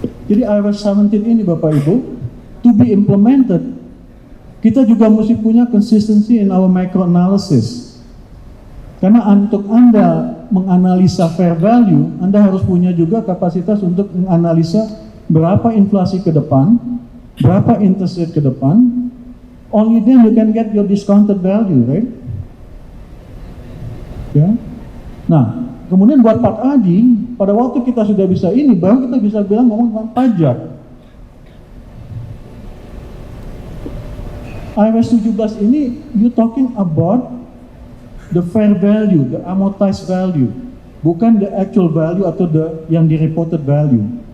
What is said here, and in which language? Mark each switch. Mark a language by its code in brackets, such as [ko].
[id] Jadi IFRS 17 ini Bapak Ibu, [en] to be implemented, [id] kita juga mesti punya [en] consistency in our macro analysis. [id] Karena untuk Anda menganalisa fair value, Anda harus punya juga kapasitas untuk menganalisa berapa inflasi ke depan, berapa interest rate ke depan. [en] Only then you can get your discounted value, right? [id] Ya. Nah, kemudian buat Pak Adi, pada waktu kita sudah bisa ini, baru kita bisa bilang ngomong tentang pajak. [en] IFRS 17 ini, you talking about the fair value, the amortized value, [id] bukan [en] the actual value [id] atau yang di [en] reported value.